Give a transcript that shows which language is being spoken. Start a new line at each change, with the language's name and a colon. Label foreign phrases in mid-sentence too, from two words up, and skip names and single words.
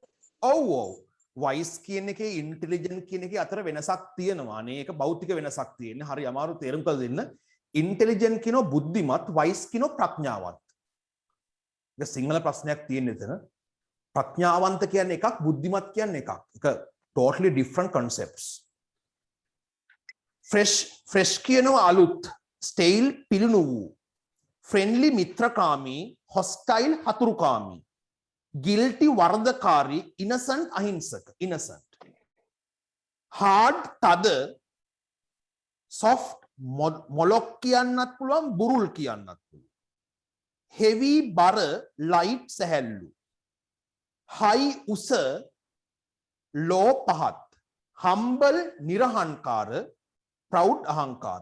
Sinhala: ඔව් ඔව්. wise කියන එකේ intelligent කියන එකේ අතර වෙනසක් තියෙනවා. අනේ ඒක භෞතික වෙනසක් තියෙන්නේ. හරි අමාරු තේරුම් කරලා දෙන්න. intelligent කියනවා බුද්ධිමත්, wise කියනවා ප්‍රඥාවන්ත. ඒක සිංහල ප්‍රශ්නයක් තියෙන එතන. ප්‍රඥාවන්ත කියන්නේ එකක්, බුද්ධිමත් කියන්නේ එකක්. ඒක
English: totally different concepts.
Sinhala: fresh කියනවා අලුත්, stale පිළිණු වූ. friendly මිත්‍රකාමී, hostile හතුරුකාමී. guilty වරදකාරී, innocent අහිංසක, innocent. hard තද, soft මොලොක් කියන්නත් පුළුවන්, බුරුල් කියන්නත් පුළුවන්. heavy බර, light සැහැල්ලු. high උස, low පහත්. humble නිරහංකාර, proud අහංකාර.